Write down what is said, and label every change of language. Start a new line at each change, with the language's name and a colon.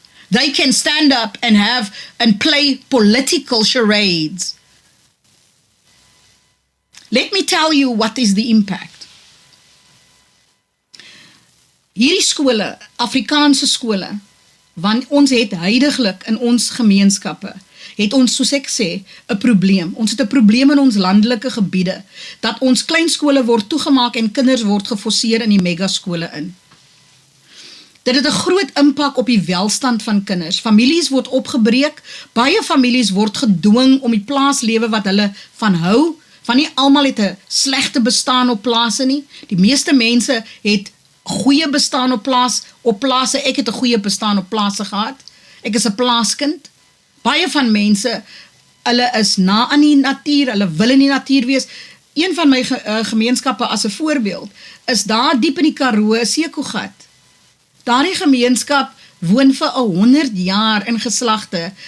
English: They can stand up and play political charades. Let me tell you what is the impact.
Afrikaans: Hierdie skole, Afrikaanse skole, want ons het huidiglik in ons gemeenskappe, het ons, soos ek sê, 'n probleem. Ons het 'n probleem in ons landelike gebiede, dat ons kleinskole word toegemaak en kinders word geforseer in die megaskole in. Dit het 'n groot impak op die welstand van kinders. Families word opgebreek, baie families word gedwing om die plaaslewe wat hulle van hou, van nie almal het 'n slegte bestaan op plase nie. Die meeste mense het goeie bestaan op plase. Ek het 'n goeie bestaan op plase gehad. Ek is 'n plaaskind. Baie van mense, hulle is na aan die natuur, hulle wil in die natuur wees. Een van my gemeenskappe as 'n voorbeeld, is daar diep in die Karoo, 'n sekoegat. Daardie gemeenskap woon vir 100 jaar in geslagte.